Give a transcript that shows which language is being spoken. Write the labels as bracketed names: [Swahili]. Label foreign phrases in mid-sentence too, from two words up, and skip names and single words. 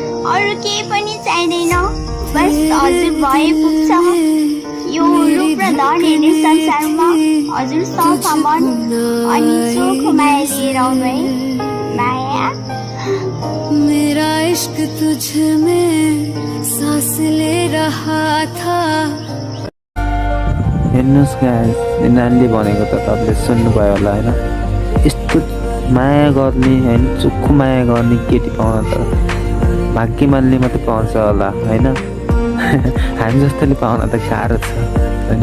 [Nepali] अरू केही पनि चाहिँदैन, बस हजुर भए पुग्छ। यो रूप र धन हेर्ने संसारमा हजुर सफा मन अनि चोखो माया लिएर आउनु है। माया [Hindi] मेरा इश्क तुझ में सांस ले रहा था। [Nepali] हेर्नुहोस् गाइस, नानीले भनेको त तपाईँले सुन्नुभयो होला होइन। यस्तो माया गर्ने होइन, चोखो माया गर्ने केटी पाउन त भाग्यमानले मात्रै पाउँछ होला होइन। हामी जस्तोले पाउन त गाह्रो छ होइन।